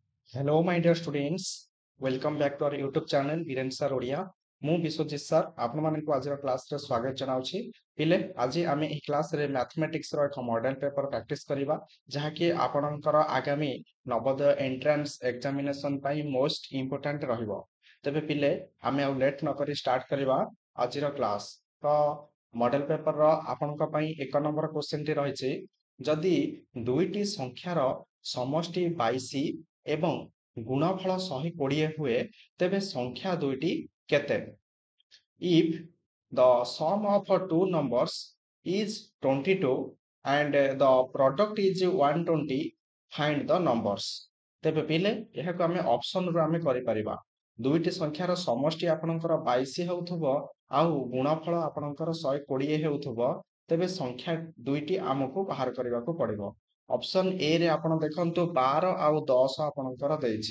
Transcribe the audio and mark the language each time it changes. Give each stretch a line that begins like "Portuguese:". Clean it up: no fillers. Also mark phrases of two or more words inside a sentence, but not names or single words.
English: Hello, my dear students. Welcome back to our YouTube channel, Viren Sir Odia.
Odia: ମୁଁ ବିଶ୍ୱଜିତ ସାର୍ ଆପଣମାନଙ୍କୁ ଆଜିର କ୍ଲାସରେ ସ୍ୱାଗତ ଜଣାଉଛି। ପିଲେ ଆଜି ଆମେ ଏହି କ୍ଲାସରେ ମ୍ୟାଥମେଟିକ୍ସର ଏକ
English: model paper practice
Odia: କରିବା ଯାହାକି ଆପଣଙ୍କର ଆଗାମୀ ନବୋଦୟ
English: entrance examination
Odia: ପାଇଁ
English: most important
Odia: ରହିବ। ତେବେ ପିଲେ ଆମେ ଆଉ ଲେଟ୍ ନକରି ଷ୍ଟାର୍ଟ କରିବା ଆଜିର କ୍ଲାସ। ତ ମଡେଲ ପେପରର ଆପଣଙ୍କ ପାଇଁ 1 ନମ୍ବର କ୍ୱେଶ୍ଚିନଟି ରହିଛି, ଯଦି ଦୁଇଟି ସଂଖ୍ୟାର ସମଷ୍ଟି 22 ଏବଂ ଗୁଣଫଳ 120 ହୁଏ ତେବେ ସଂଖ୍ୟା ଦୁଇଟି କେତେ?
English: If the sum of two numbers is 22 and the product is 120, find the numbers.
Odia: ତେବେ ପିଲେ ଏହାକୁ ଆମେ ଅପସନରୁ ଆମେ କରିପାରିବା। ଦୁଇଟି ସଂଖ୍ୟାର ସମଷ୍ଟି ଆପଣଙ୍କର 22 ହେଉଥିବ ଆଉ ଗୁଣଫଳ ଆପଣଙ୍କର 120 ହେଉଥିବ, ତେବେ ସଂଖ୍ୟା ଦୁଇଟି ଆମକୁ ବାହାର କରିବାକୁ ପଡିବ। ଅପସନ ଏ ରେ ଆପଣ ଦେଖନ୍ତୁ 12 ଆଉ 10 ଆପଣଙ୍କର ଦେଇଛି।